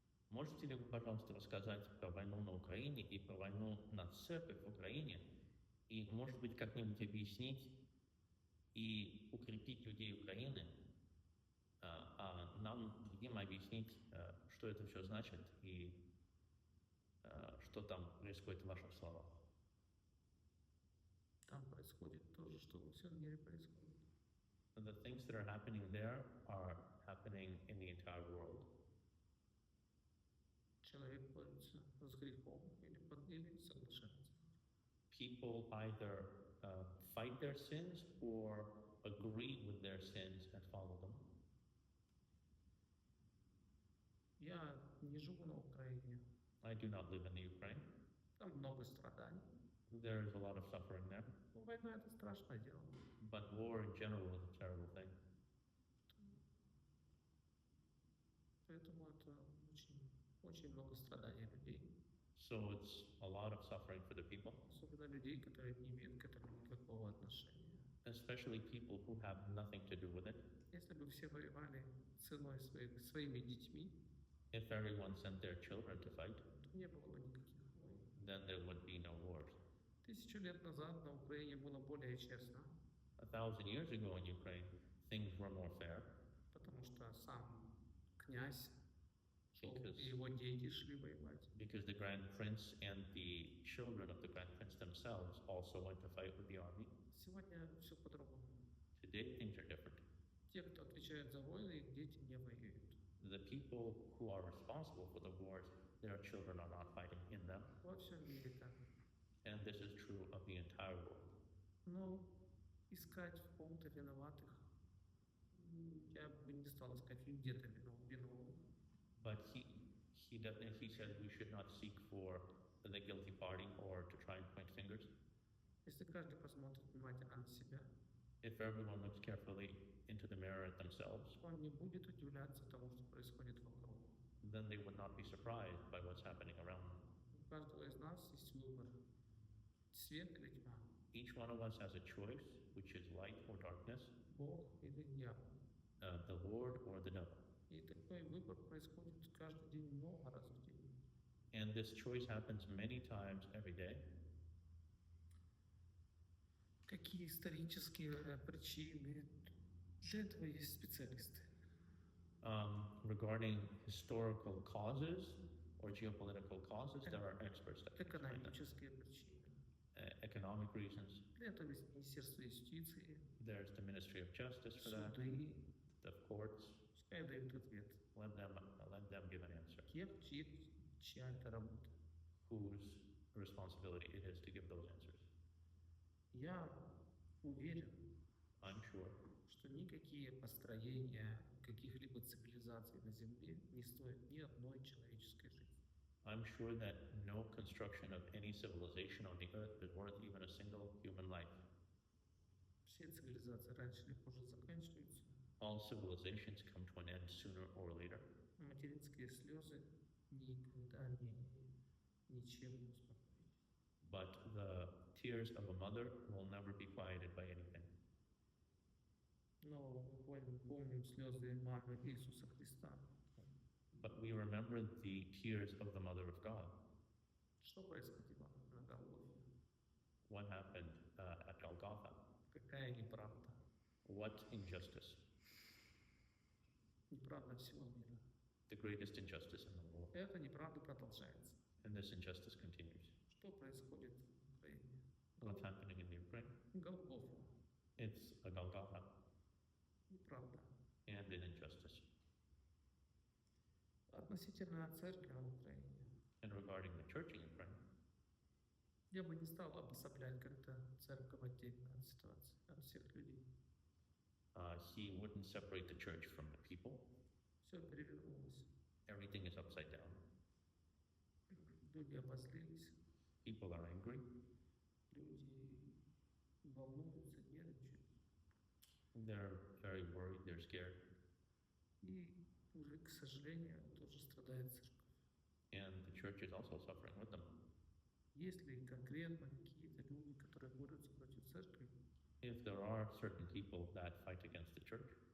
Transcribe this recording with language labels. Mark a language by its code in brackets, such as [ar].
[ru] Можете ли вы, пожалуйста, рассказать про войну на Украине и про войну на церковь в Украине, и, может быть, как-нибудь объяснить и укрепить людей Украины, а нам, другим, объяснить, что это все значит и что там происходит в ваших словах? Там происходит то же, что во всем мире происходит. [en] The things that are happening there are happening in the entire world. [ru] Человек борется с грехом или соглашается. [en] People either fight their sins or agree with their sins and follow them. [ru] Я не живу на Украине. [en] I do not live in the Ukraine. [ru] Там много страданий. [en] There is a lot of suffering there, [ru] Но война это страшное дело. [en] but war in general is a terrible thing. [ru] Поэтому это очень много страданий людей. [en] So it's a lot of suffering for the people, [ru] Особенно людей, которые не имеют к этому никакого отношения. [en] especially people who have nothing to do with it. [ru] Если бы все воевали ценой своими детьми, [en] If everyone sent their children to fight, [ru] то не было бы никаких войн. [en] then there would be no wars. [ru] 1000 лет назад на Украине было более честно, [en] 1,000 years ago in Ukraine, things were more fair [ru] потому что сам князь шел, [en] because, [ru] и его дети шли воевать. [en] because the Grand Prince and the children of the Grand Prince themselves also went to fight with the army. [ru] Сегодня все по-другому. [en] Today, things are different. [ru] Те, кто отвечает за войны, их дети не воюют. [en] The people who are responsible for the wars, their children are not fighting in them, [ru] Во всем мире так. [en] and this is true of the entire world. [ru] Но искать в ком-то виноватых, я бы не стал искать где-то виновных. [en] But he said we should not seek for the guilty party or to try and point fingers. [ru] Если каждый посмотрит внимательно на себя, [en] If everyone looks carefully into the mirror at themselves, [ru] он не будет удивляться тому, что происходит вокруг. [en] then they would not be surprised by what's happening around them. [ru] У каждого из нас есть выбор. Свет или тьма, [en] Each one of us has a choice, which is light or darkness, [ru] Бог или дьявол. [en] the Lord or the devil. [ru] И такой выбор происходит каждый день много раз в день. [en] And this choice happens many times every day. [ru] Какие исторические причины? Для этого есть специалисты. [en] Regarding historical causes or geopolitical causes, there are experts that can explain that. [ru] Экономические причины. [en] Economic reasons, [ru] Для этого есть Министерство юстиции, [en] there's the Ministry of Justice for that, [ru] суды. [en] the courts. [ru] Пускай дают ответ. [en] Let them give an answer. [ru] Чья это работа? [en] Whose responsibility it is to give those answers. [ru] Я уверен, [en] I'm sure [ru] что никакие построения каких-либо цивилизаций на Земле не стоят ни одной человеческой жизни. [en] I'm sure that no construction of any civilization on the earth is worth even a single human life. [ru] Все цивилизации раньше или позже заканчиваются. [en] All civilizations come to an end sooner or later, [ru] Материнские слезы никогда ничем не успокоить. [en] but the tears of a mother will never be quieted by anything. [ru] Но мы помним слезы мамы Иисуса Христа. [en] But we remember the tears of the Mother of God. [ru] Что происходило на Голгофе? [en] What happened at Golgotha? [ru] Какая неправда? [en] What injustice? [ru] Неправда всего мира. [en] The greatest injustice in the world. [ru] Эта неправда продолжается. [en] And this injustice continues. [ru] Что происходит в Украине? [en] What's happening in the Ukraine? [ru] Голгофа. [en] It's a Golgotha [ru] Неправда. [en] and an injustice. [ru] Относительно церкви на Украине. [en] And regarding the church in Ukraine, [ru] Я бы не стал обособлять как-то церковь отдельно от ситуации, от всех людей. [en] he wouldn't separate the church from the people. [ru] Все перевернулось. [en] Everything is upside down. [ru] Люди обозлились, [en] People are angry. [ru] люди волнуются, нервничают. [en] They're very worried. They're scared. [ru] И уже, к сожалению, тоже страдает церковь. [en] And the church is also suffering with them. [ru] Есть ли конкретно какие-то люди, которые борются против церкви? [en] If there are certain people that fight against the church,